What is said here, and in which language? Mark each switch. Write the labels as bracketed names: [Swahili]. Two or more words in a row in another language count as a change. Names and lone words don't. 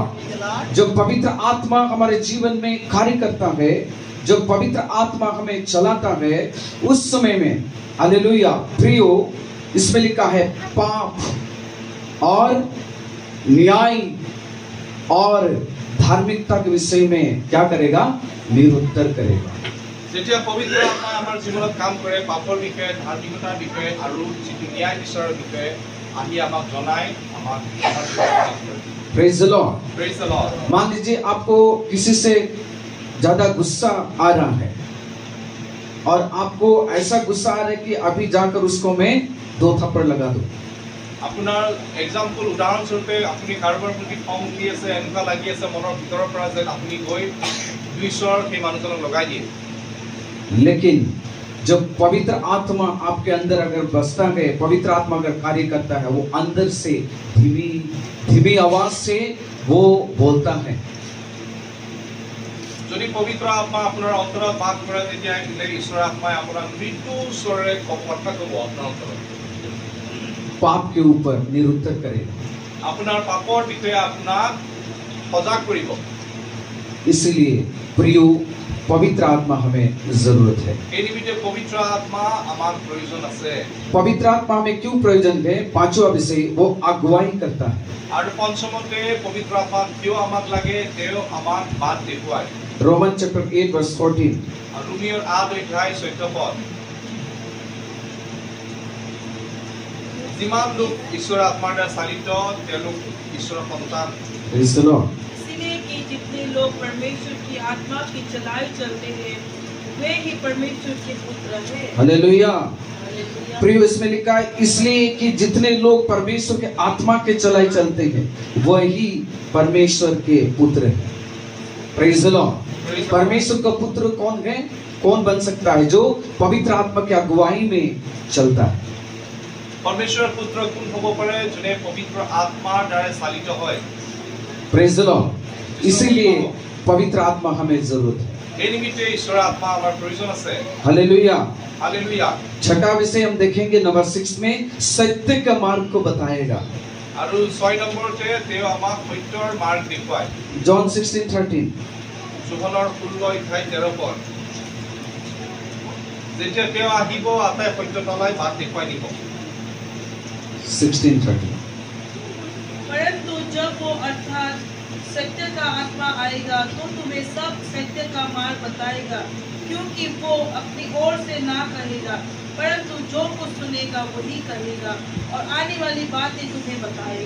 [Hindi] जब पवित्र आत्मा हमारे जीवन में कार्य करता है, जब पवित्र आत्मा हमें चलाता है, उस समय में हालेलुया प्रियो, इसमें लिखा है पाप और न्याय और धार्मिकता के विषय में क्या करेगा, निरुत्तर करेगा। [Assamese] যেতিয়া পবিত্ৰ আত্মাই আমাৰ জীৱনত কাম কৰে, পাপৰ বিষয়ে, ধাৰ্মিকতাৰ বিষয়ে আৰু যিটো ন্যায় বিচাৰৰ বিষয়ে আহি আমাক জনায়, আমাক [English] Praise the Lord। Praise the Lord। [Hindi] मान लीजिए आपको किसी से ज्यादा गुस्सा आ रहा है और आपको ऐसा गुस्सा आ रहा है कि अभी जाकर उसको मैं 2 थप्पड़ लगा दूं। [Assamese] আপোনাৰ এক্সাম্পল উদাহৰণস্বৰূপে আপুনি কাৰোবাৰ প্ৰতি খং উঠি আছে, এনেকুৱা লাগি আছে মনৰ ভিতৰৰ পৰা যে আপুনি গৈ 2 চৰ সেই মানুহজনক লগাই দিয়ে। [Hindi] लेकिन जब पवित्र आत्मा आपके अंदर अगर बसता है, पवित्र आत्मा अगर कार्य करता है, वो अंदर से धीमी आवाज से वो बोलता है। [Assamese] যদি পবিত্ৰ আত্মা আপোনাৰ অন্তৰত বাস কৰে, তেতিয়া ঈশ্বৰৰ আত্মাই আপোনাৰ মৃদু স্বৰে কথা ক'ব আপোনাৰ অন্তৰত। [Hindi] पाप के ऊपर निरुत्तर करेगा। [Assamese] আপোনাৰ পাপৰ বিষয়ে আপোনাক সজাগ কৰিব। [Hindi] इसलिए प्रियो पवित्र आत्मा हमें जरूरत है। [Assamese] এই নিমিত্তে পবিত্ৰ আত্মা আমাক প্ৰয়োজন আছে। [Hindi] पवित्र आत्मा हमें क्यों प्रयोजन है। 5वां विषय वो अगुवाई करता है। [Assamese] আৰু পঞ্চমতে পবিত্ৰ আত্মা কিয় আমাক লাগে, তেওঁ আমাক বাট দেখুৱায়। [English] Roman chapter 8 verse 14. [Assamese] আৰু ৰোমিওৰ 8:14 পদ। যিমান লোক ঈশ্বৰৰ আত্মাৰ দ্বাৰা চালিত, তেওঁলোক ঈশ্বৰৰ সন্তান। [English] Praise the Lord। [Hindi] इसलिए कि जितने लोग परमेश्वर की आत्मा की चलाए चलते हैं, वे ही परमेश्वर के पुत्र हैं। हालेलुया। हालेलुया। प्रियो इसमें लिखा है इसलिए कि जितने लोग परमेश्वर के आत्मा के चलाए चलते हैं, वही परमेश्वर के पुत्र हैं। [English] Praise the Lord. [Hindi] परमेश्वर का पुत्र कौन है, कौन बन सकता है, जो पवित्र आत्मा की अगुवाई में चलता है। [Assamese] परमेश्वৰৰ পুত্ৰ কোন হ'ব পাৰে, যোনে পবিত্ৰ আত্মাৰ দ্বাৰা চালিত হয়। [English] Praise the Lord. [Hindi] इसीलिए पवित्र आत्मा हमें जरूरत है। [Assamese] এই নিমিত্তে ঈশ্বৰৰ আত্মা আমাৰ প্ৰয়োজন আছে। [Hindi] हालेलुया। हालेलुया। छठा विषय हम देखेंगे नंबर 6 में सत्य का मार्ग को बताएगा। [Assamese] আৰু 6 নম্বৰতে তেওঁ আমাক সত্যৰ মাৰ্গ দেখুৱায়। [English] John 16:13. [Assamese] যোহনৰ 16:13 পদ। যেতিয়া তেওঁ আহিব আটাই সত্যতালৈ বাট দেখুৱাই দিব। 16:13. [Hindi] परंतु जब वो अर्थात सत्य का आत्मा आएगा तो तुम्हें सब सत्य का मार्ग बताएगा, क्योंकि वो अपनी ओर से ना कहेगा, परंतु जो कुछ सुनेगा वही कहेगा और आने वाली बातें तुम्हें बताएगा।